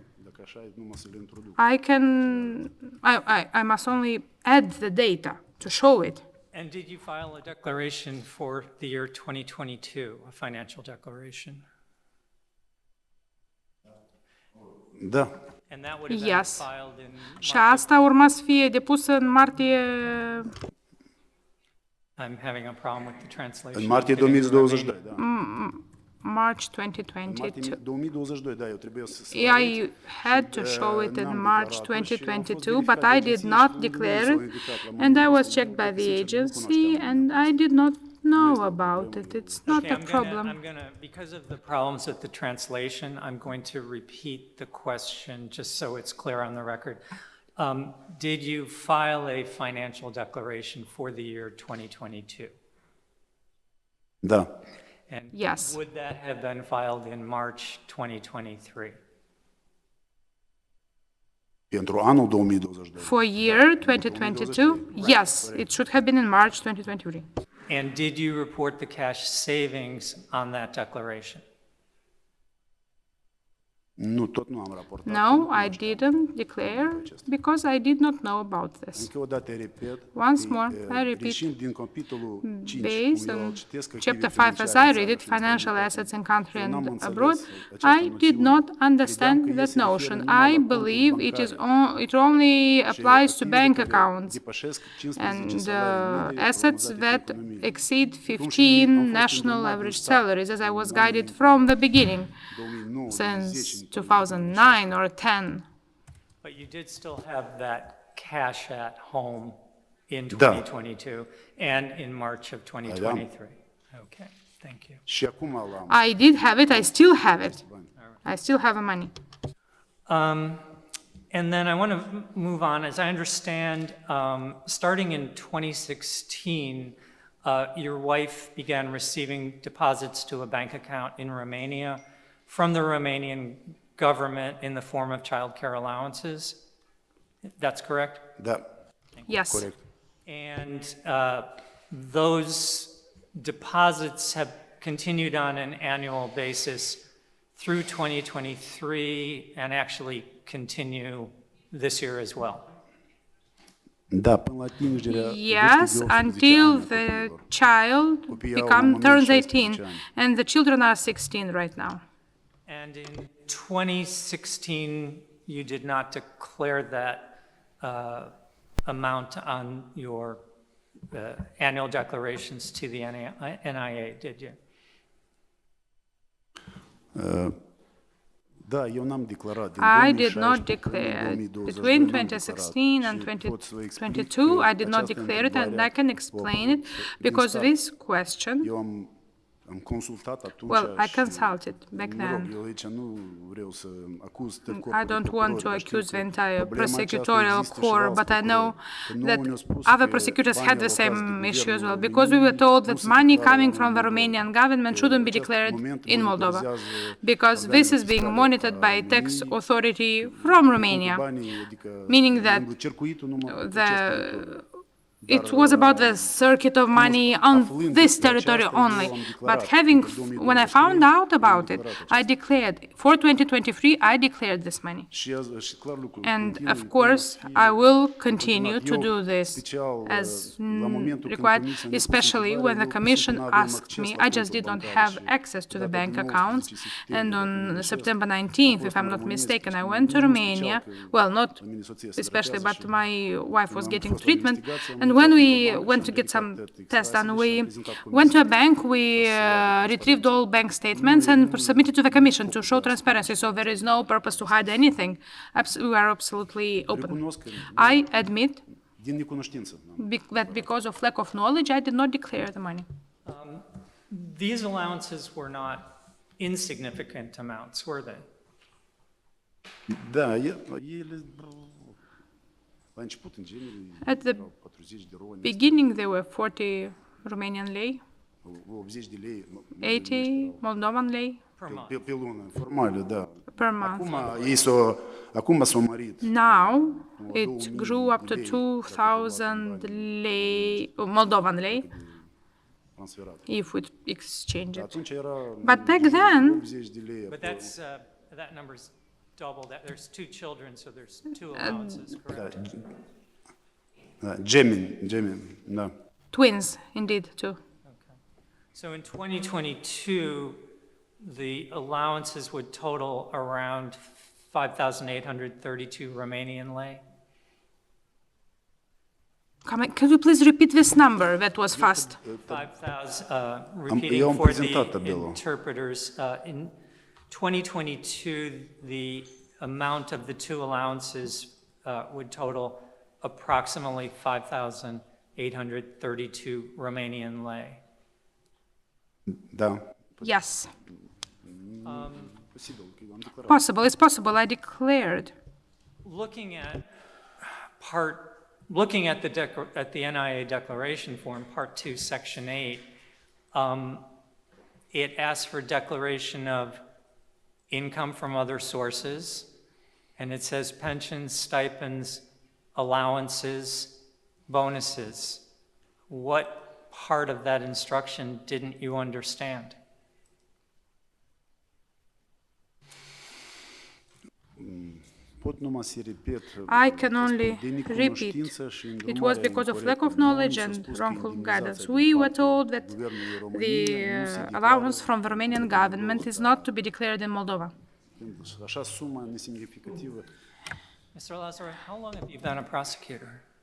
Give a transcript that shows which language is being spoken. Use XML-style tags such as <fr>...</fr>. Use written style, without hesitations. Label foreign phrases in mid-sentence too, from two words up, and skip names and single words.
<en>I must only add the data to show it. And did you file a declaration for the year 2022, a financial declaration?</en> <ro>Da.</ro> <en>And that would have been Yes. filed in</en> <ro>Și asta urma să fie depusă în martie.</ro> <en>I'm having a problem with the translation.</en> <ro>În martie</ro> <en>I'm getting the</en> <ro>2022, da.</ro> <en>March</en> <ro>Martie 2022. 2022, da, eu trebuie să</ro> <en>I had to show it in March 2022, but I did not declare it, and I was checked by the agency, and I did not know about it. It's not a problem. Because of the problems with the translation, I'm going to repeat the question just so it's clear on the record. Did you file a financial declaration for the year 2022?</en> <ro>Da.</ro> <en>And Yes. would that have been filed in March 2023?</en> <ro>Pentru anul 2022.</ro> <en>For year 2022, yes, it should have been in March 2023. And did you report the cash savings on that declaration?</en> <ro>Nu, tot nu am raportat.</ro> <en>No, I didn't declare because I did not know about this.</en> <ro>Încă o dată repet,</ro> <en>Once more, I repeat,</en> <ro>reșind din capitolul 5,</ro> <en>based</en> <ro>cum eu îl</ro> <en>on</en> <ro>citesc,</ro> <en>Chapter</en> <ro>active</ro> <en>5, as</en> <ro>financiare</ro> <en>I</en> <ro>în</ro> <en>read</en> <ro>țară</ro> <en>it,</en> <ro>și în</ro> <en>financial</en> <ro>străinătate,</ro> <en>assets in country</en> <ro>eu n-am</ro> <en>and</en> <ro>înțeles</ro> <en>abroad,</en> <ro>această</ro> <en>I did</en> <ro>noțiune.</ro> <en>not</en> <ro>Credeam</ro> <en>understand</en> <ro>că</ro> <en>that</en> <ro>se referă</ro> <en>notion.</en> <ro>numai</ro> <en>I</en> <ro>la conturi</ro> <en>believe</en> <ro>bancare</ro> <en>it only</en> <ro>și</ro> <en>applies to</en> <ro>activele</ro> <en>bank</en> <ro>care</ro> <en>accounts</en> <ro>depășesc 15</ro> <en>and</en> <ro>salarii medii</ro> <en>assets</en> <ro>prognozate</ro> <en>that</en> <ro>pe economie.</ro> <en>exceed</en> <ro>Cum și am</ro> <en>15</en> <ro>fost</ro> <en>national</en> <ro>îndrumat</ro> <en>average</en> <ro>din start</ro> <en>salaries, as I</en> <ro>în</ro> <en>was</en> <ro>anii</ro> <en>guided from the beginning,</en> <ro>2009,</ro> <en>since</en> <ro>2010,</ro> <en>2009 or 10. But you did still have that cash at home in</en> <ro>Da.</ro> <en>2022 and in March of 2023. Okay, thank you.</en> <ro>Și acum l-am.</ro> <en>I did have it, I still have it. I still have the money. And then I want to move on. As I understand, starting in 2016, your wife began receiving deposits to a bank account in Romania from the Romanian government in the form of child care allowances. That's correct?</en> <ro>Da,</ro> <en>Yes.</en> <ro>corect.</ro> <en>And those deposits have continued on an annual basis through 2023 and actually continue this year as well.</en> <ro>Da, până la atingerea</ro> <en>Yes,</en> <ro>vârstei de 18</ro> <en>until</en> <ro>ani a</ro> <en>the</en> <ro>copiilor.</ro> <en>child</en> <ro>Copiii au la un moment</ro> <en>turns</en> <ro>16</ro> <en>18,</en> <ro>ani.</ro> <en>and the children are 16 right now. And in 2016, you did not declare that amount on your annual declarations to the NIA, did you?</en> <ro>Da, eu n-am declarat. Din</ro> <en>I did</en> <ro>2016</ro> <en>not</en> <ro>până în</ro> <en>declare.</en> <ro>2022</ro> <en>Between</en> <ro>n-am</ro> <en>2016 and</en> <ro>declarat. Și pot să vă explic</ro> <en>2022,</en> <ro>că</ro> <en>I did not</en> <ro>această</ro> <en>declare it, and</en> <ro>întrebare</ro> <en>I can explain it because</en> <ro>din</ro> <en>this</en> <ro>start,</ro> <en>question,</en> <ro>eu am consultat atunci</ro> <en>well, I</en> <ro>și,</ro> <en>consulted back</en> <ro>mă rog,</ro> <en>then.</en> <ro>eu aici nu vreau să acuz tot</ro> <en>I</en> <ro>corpul de</ro> <en>don't want to</en> <ro>procurori, dar știu</ro> <en>accuse</en> <ro>că</ro> <en>the entire</en> <ro>problema aceasta</ro> <en>prosecutorial</en> <ro>există și la</ro> <en>corps,</en> <ro>alți</ro> <en>but I know</en> <ro>procurori. Că nouă</ro> <en>that</en> <ro>ne-au spus</ro> <en>other</en> <ro>că</ro> <en>prosecutors</en> <ro>banii</ro> <en>had the</en> <ro>alocați de</ro> <en>same issue as well,</en> <ro>guvernul</ro> <en>because we were</en> <ro>României</ro> <en>told</en> <ro>nu</ro> <en>that</en> <ro>se</ro> <en>money</en> <ro>declară</ro> <en>coming</en> <ro>în</ro> <en>from the</en> <ro>Moldova.</ro> <en>Romanian government</en> <ro>Că</ro> <en>shouldn't be</en> <ro>acest</ro> <en>declared</en> <ro>moment</ro> <en>in Moldova,</en> <ro>monitorizează</ro> <en>because this is being</en> <ro>organele</ro> <en>monitored</en> <ro>fiscale</ro> <en>by</en> <ro>a</ro> <en>tax</en> <ro>României,</ro> <en>authority from</en> <ro>cum</ro> <en>Romania,</en> <ro>cu banii, adică</ro> <en>meaning that</en> <ro>circuitul numai pe</ro> <en>the</en> <ro>acest teritoriu.</ro> <en>it was about the circuit of money on this territory only. But when I found out about it, I declared, for 2023, I declared this money.</en> <ro>Și clar lucru,</ro> <en>And</en> <ro>continui</ro> <en>of</en> <ro>până</ro> <en>course,</en> <ro>fie</ro> <en>I will continue</en> <ro>continuat.</ro> <en>to</en> <ro>Eu,</ro> <en>do this</en> <ro>special,</ro> <en>as</en> <ro>la momentul când</ro> <en>required,</en> <ro>Comisia ne-a pus</ro> <en>especially when the</en> <ro>întrebarea, eu</ro> <en>Commission</en> <ro>simplu n-aveam</ro> <en>asked</en> <ro>acces</ro> <en>me.</en> <ro>la</ro> <en>I just</en> <ro>conturi</ro> <en>did not</en> <ro>bancare</ro> <en>have</en> <ro>și</ro> <en>access to the</en> <ro>data</ro> <en>bank</en> <ro>de 19</ro> <en>accounts.</en> <ro>septembrie,</ro> <en>And</en> <ro>dacă nu</ro> <en>on</en> <ro>greșesc,</ro> <en>September</en> <ro>am</ro> <en>19th,</en> <ro>fost</ro> <en>if I'm</en> <ro>în</ro> <en>not</en> <ro>România,</ro> <en>mistaken, I</en> <ro>special,</ro> <en>went to</en> <ro>nu</ro> <en>Romania.</en> <ro>special, că</ro> <en>Well, not</en> <ro>la mine soția se</ro> <en>especially, but</en> <ro>tratează și</ro> <en>my wife was</en> <ro>când am</ro> <en>getting</en> <ro>fost la</ro> <en>treatment.</en> <ro>investigație, am</ro> <en>And</en> <ro>intrat</ro> <en>when we</en> <ro>într-o bancă</ro> <en>went</en> <ro>și</ro> <en>to</en> <ro>am</ro> <en>get some</en> <ro>verificat</ro> <en>tests done,</en> <ro>extrasele și am</ro> <en>we</en> <ro>prezentat</ro> <en>went to a</en> <ro>comisiei.</ro> <en>bank, we retrieved all bank statements and</en> <ro>nu-</ro> <en>submitted to the Commission to show transparency. So there is no purpose to hide anything. We are absolutely open.</en> <ro>Recunosc că</ro> <en>I admit</en> <ro>din necunoștință.</ro> <en>that because of lack of knowledge, I did not declare the money. These allowances were not insignificant amounts, were they?</en> <ro>Da, ele la început, în genere,</ro> <en>At the</en> <ro>erau 40 de roni,</ro> <en>beginning, there were 40 Romanian lei,</en> <ro>80 de lei,</ro> <en>80 Moldovan lei Per month.</en> <ro>pe lună, formale, da.</ro> <en>per month.</en> <ro>Acum s-au mărit.</ro> <en>Now it grew up to 2,000 lei, Moldovan lei,</en> <ro>Transferat.</ro> <en>if we exchange it.</en> <ro>Atunci era</ro> <en>But back then,</en> <ro>80 de lei.</ro> <en>But that number's double that. There's two children, so there's two allowances, correct?</en> <ro>Da, gemeni, da.</ro> <en>twins, indeed, too. Okay. So in 2022, the allowances would total around 5,832 Romanian lei. Could you please repeat this number? That was fast. 5,000,</en> <ro>eu</ro> <en>repeating</en> <ro>am</ro> <en>for</en> <ro>prezentat</ro> <en>the</en> <ro>tabelul.</ro> <en>interpreters, in 2022, the amount of the two allowances would total approximately 5,832 Romanian lei.</en> <ro>Da.</ro> <en>Yes.</en> <ro>Posibil, că eu am declarat.</ro> <en>Possible. It's possible. I declared. Looking at the NIA declaration form, Part 2, Section 8, it asks for declaration of income from other sources, and it says pensions, stipends, allowances, bonuses. What part of that instruction didn't you understand?</en> <ro>Pot numai să repet</ro> <en>I can only</en> <ro>de</ro> <en>repeat.</en> <ro>necunoștință și</ro> <en>It was</en> <ro>îndrumarea</ro> <en>because of lack</en> <ro>incorectă.</ro> <en>of knowledge</en> <ro>Nouă ni s-a</ro> <en>and</en> <ro>spus că</ro> <en>wrongful</en> <ro>indemnizația</ro> <en>guidance.</en> <ro>din</ro> <en>We were</en> <ro>partea</ro> <en>told that</en> <ro>Guvernului</ro> <en>the</en> <ro>României nu se declară</ro> <en>allowance from the Romanian government is not to be declared in Moldova.</en> <ro>Așa suma nesemnificativă.</ro> <en>Mr. Lazarev, how long have you been a prosecutor?</en>